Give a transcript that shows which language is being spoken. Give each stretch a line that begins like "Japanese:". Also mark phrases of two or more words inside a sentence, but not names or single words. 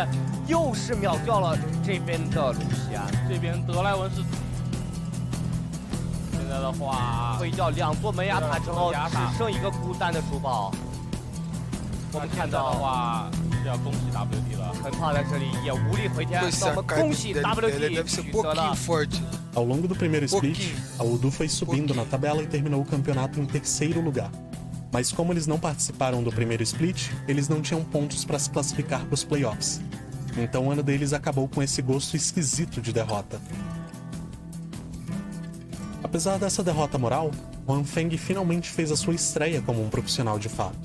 Chinese: 又是秒掉了这边的卢锡安，这边德莱文是现在的话推掉2座门牙塔之后，只剩一个孤单的主堡。我们看到的话是要恭喜 WT 了，很怕在这里也无力回天。那么恭喜 WT 取得了。
Portuguese: Ao longo do primeiro split, a Wudu foi subindo na tabela e terminou o campeonato em 3º lugar. Mas como eles não participaram do primeiro split, eles não tinham pontos para se classificar para os playoffs. Então o ano deles acabou com esse gosto esquisito de derrota. Apesar dessa derrota moral, Han Feng finalmente fez a sua estreia como um profissional de fato.